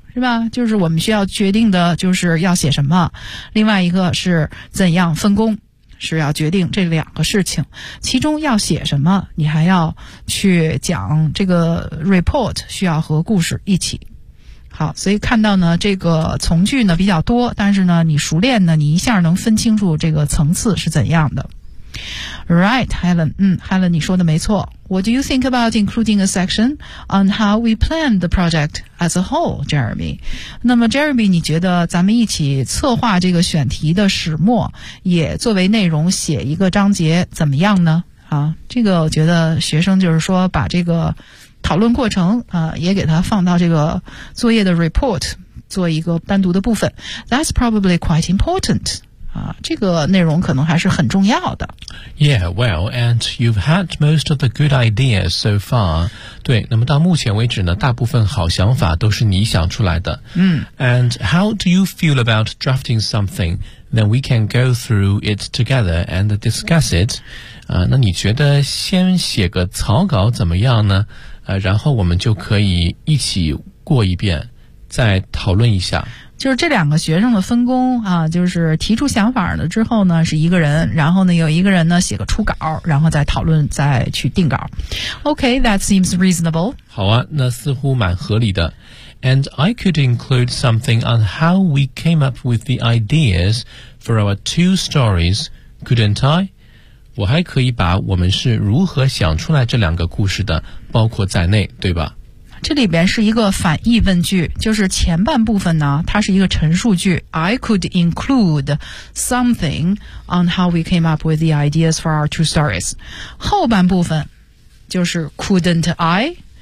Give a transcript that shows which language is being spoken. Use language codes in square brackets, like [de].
[zh] 是吧，就是我们需要决定的就是要写什么，另外一个是怎样分工，是要决定这两个事情，其中要写什么你还要去讲这个 report 需要和故事一起。好，所以看到呢这个从句呢比较多，但是呢你熟练呢你一下能分清楚这个层次是怎样的。 [en] Right, Helen. [zh] 嗯 ,Helen, 你说的没错。 [en] What do you think about including a section on how we planned the project as a whole, Jeremy? [zh] 那么 Jeremy, 你觉得咱们一起策划这个选题的始末也作为内容写一个章节怎么样呢？啊，这个我觉得学生就是说把这个讨论过程啊也给它放到这个作业的 report 做一个单独的部分。 [en] That's probably quite important. [zh] 这个内容可能还是很重要的。 [en] Yeah, well, and you've had most of the good ideas so far. [zh] 对，那么到目前为止呢，大部分好想法都是你想出来的。嗯。 [en] And how do you feel about drafting something? Then we can go through it together and discuss it. [zh] 那你觉得先写个草稿怎么样呢？然后我们就可以一起过一遍，再讨论一下。就是这两个学生的分工啊，就是提出想法了之后呢是一个人，然后呢有一个人呢写个初稿，然后再讨论再去定稿。 [en] OK, that seems reasonable. [zh] 好啊，那似乎蛮合理的。 [en] And I could include something on how we came up with the ideas for our two stories, couldn't I? [zh] 我还可以把我们是如何想出来这两个故事的包括在内，对吧？这里边是一个反义问句，就是前半部分呢它是一个陈述句， [en] I could include something on how we came up with the ideas for our two stories. [zh] 后半部分就是 [en] couldn't I?